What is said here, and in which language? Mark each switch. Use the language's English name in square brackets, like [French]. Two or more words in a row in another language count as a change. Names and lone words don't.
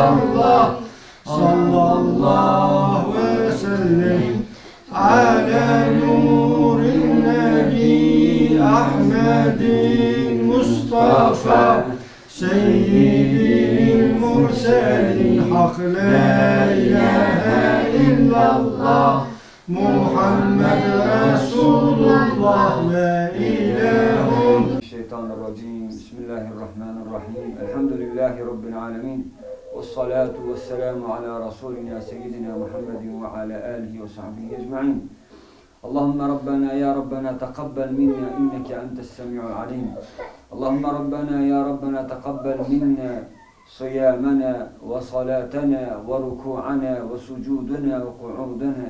[Arabic] الله صلى الله وسلم على نور النبي أحمد المصطفى سيد المرسلين حق لا إله إلا الله محمد رسول الله لا إله. Şeytanirracim. Bismillahirrahmanirrahim. الحمد لله رب العالمين. والصلاة والسلام على رسولنا سيدنا محمد وعلى آله وصحبه أجمعين. اللهم ربنا يا ربنا تقبل منا إنك أنت السميع العليم. اللهم ربنا يا ربنا تقبل منا صيامنا وصلاتنا وركوعنا وسجودنا وقعودنا.